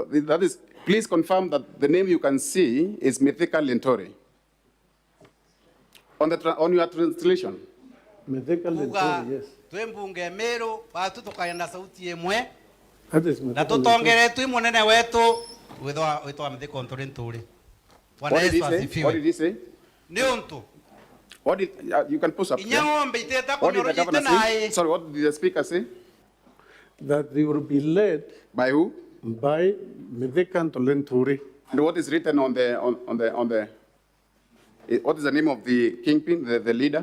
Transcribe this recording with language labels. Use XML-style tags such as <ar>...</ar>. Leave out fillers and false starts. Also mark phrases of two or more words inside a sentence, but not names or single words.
<en>That is, please confirm that the name you can see is Mithika Lintori. On your translation. Mithika Lintori, yes.</en> <mer>Twembunge Meru batu tukayenda sauti emwe.</mer> <en>That is</en> <mer>Na tutongere tu munene wetu witwa Mithika Lintori.</mer> <en>What did he say? What did he say?</en> <mer>Ni untu.</mer> <en>What did you can post up?</en> <mer>Inyangombe iteta</mer> <en>What did the</en> <mer>konorite</mer> <en>governor say?</en> <mer>nae.</mer> <en>Sorry, what did the speaker say? That they will be led by who? By Mithika Lintori. And what is written on the what is the name of the kingpin, the leader?</en>